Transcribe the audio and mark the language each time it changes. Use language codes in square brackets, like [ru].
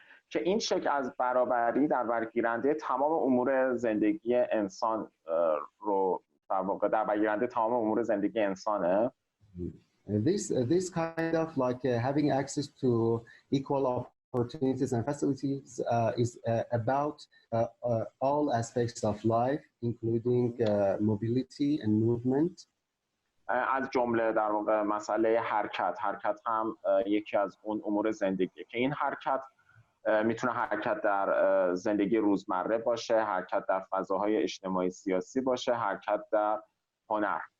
[fa] که این شکل از برابری در برگیرنده تمام امور زندگی انسان رو در واقع در برگیرنده تمام امور زندگی انسانه. [en] This kind of having access to equal opportunities and facilities is about all aspects of life, including mobility and movement. [fa] از جمله در واقع مسئله حرکت هم یکی از اون امور زندگیه که این حرکت میتونه حرکت در زندگی روزمره باشه، حرکت در فضاهای اجتماعی سیاسی باشه، حرکت در هنر.